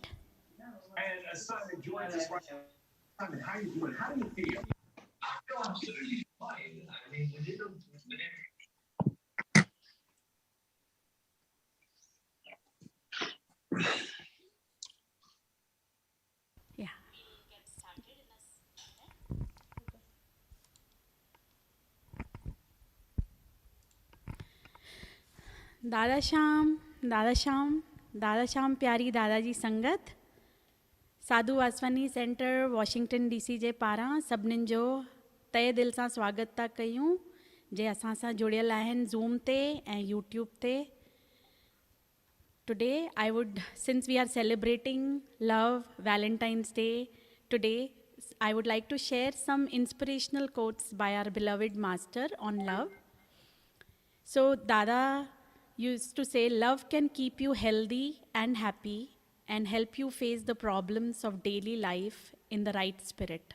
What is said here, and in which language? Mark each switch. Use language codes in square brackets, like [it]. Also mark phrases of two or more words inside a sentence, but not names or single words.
[en] And Simon joins us right now. Simon, how are you doing? How do you feel? I feel absolutely fine. I mean, Yeah. [sd] दादा श्याम, दादा श्याम, दादा श्याम प्यारी दादाजी संगत साधु वासवानी सेंटर वॉशिंगटन DC जे पारां सभिनीनि जो तहे दिल सां स्वागत था कयूं जे असां सां जुड़ियल आहिनि ज़ूम ते ऐं यूट्यूब ते. [en] Today I would, since we are celebrating love, Valentine's Day, today I would like to share some inspirational quotes by our beloved master on love. So Dada used to say, love can keep you healthy and happy and help you face the problems of daily life in the right spirit.